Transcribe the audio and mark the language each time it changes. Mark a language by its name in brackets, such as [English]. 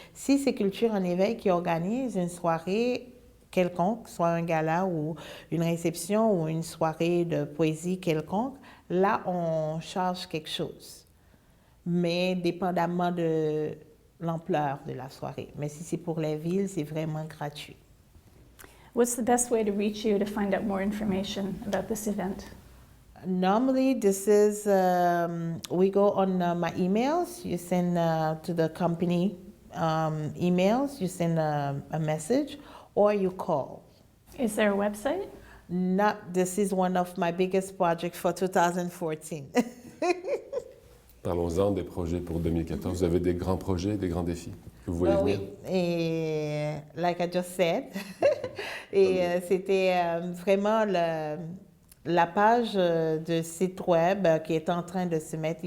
[French] Si c'est Culture en éveil qui organise une soirée quelconque, soit un gala ou une réception ou une soirée de poésie quelconque, là, on charge quelque chose. Mais dépendamment de l'ampleur de la soirée. Mais si c'est pour les villes, c'est vraiment gratuit. [English] What's the best way to reach you to find out more information about this event? Normally, this is, we go on my emails. You send to the company emails, you send a message, or you call. Is there a website? This is one of my biggest projects for 2014. [French] Parlons-en des projets pour 2014. Vous avez des grands projets, des grands défis que vous voyez venir? Oui, et [English] like I just said, [French] et c'était vraiment la page de site web qui est en train de se mettre.